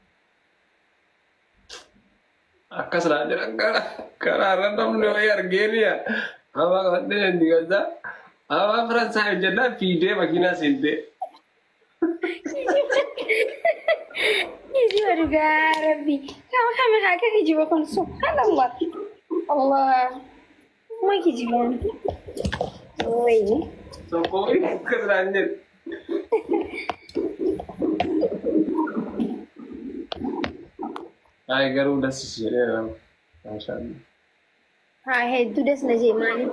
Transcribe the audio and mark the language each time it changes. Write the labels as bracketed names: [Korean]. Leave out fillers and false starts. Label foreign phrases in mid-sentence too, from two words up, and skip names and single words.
[Oromo] Akkas naan jedhan karaa irra namni wayii argeeniya. Ababaa qabattee hin digataa. Ababaa faransaa hin jennaan fiidee makiinaa seentee. Kijiba dhugaa rabbi. Kama akka kijiba kun subhanallah. Allah. Ma kijibaan. Wayii. Tokko akkas naan jedhe. Ay garuu das jedheera. Maashaallah. Haa hedduu das na jee maaliif?